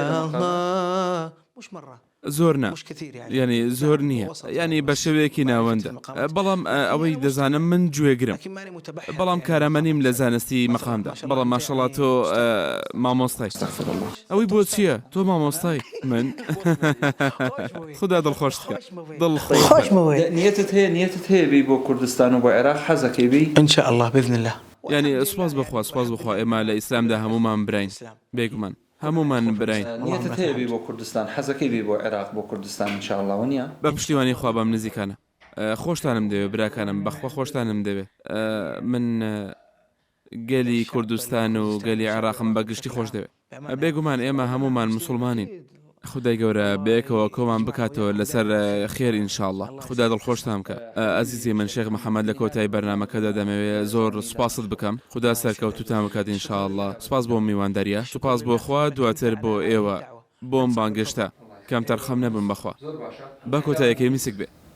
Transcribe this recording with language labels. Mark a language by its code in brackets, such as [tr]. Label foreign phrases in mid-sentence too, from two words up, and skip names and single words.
[ckb] زۆر نا ینی زۆر نییە ینی بە شێوەیەکی ناوەندە بەڵام ئەوەی دەزانم من گوێگرم بەڵام کارەمەنیم لە زانستی مەقامدا بەڵام ماشەڵڵا تۆ مامۆستای ئەوەی بۆ چییە تۆ مامۆستای من خوددا دڵخۆش بکە نیەتت هەیە بی بۆ کوردستان و بۆ عێراق حەزەکەی بی [ar] إن شاء الله بإذن الله. [ckb] ینی سوپاس بخوا ئێمە لە ئیسلامدا هەمومان براین بێگومان هەمومان براین نیەتت هەیە بی بۆ کوردستان حەزەکەی بی بۆ عێراق بۆ کوردستان [ar] ان شاء الله [ckb] وەنیە بە پشتیوانی خوا بەم نزیکانە خۆشتانم دەوێت براکانم بەخوا خۆشتانم دەوێت من گەلی کوردستان و گەلی عێراقم بەگشتی خۆش دەوێت بێگومان ئێمە هەمومان مسلمانین خدای گەورە بەیەکەوە کۆمان بکاتەوە لەسەر خێر ئینشاءالله خدا دڵخۆشتان بکە ئەزیزی من شێخ محەممەد لە کۆتایی بەرنامەکەدا دەمەوێت زۆر سوپاست بکەم خدا سەرکەوتوتان بکات ئینشاءالله سوپاس بۆ میوانداریە سوپاس بۆ خوا دواتر بۆ ئێوە بۆم بانگشتە کەم تەرخەم نەبم بەخوا بە کۆتاییەکەی میسک بێ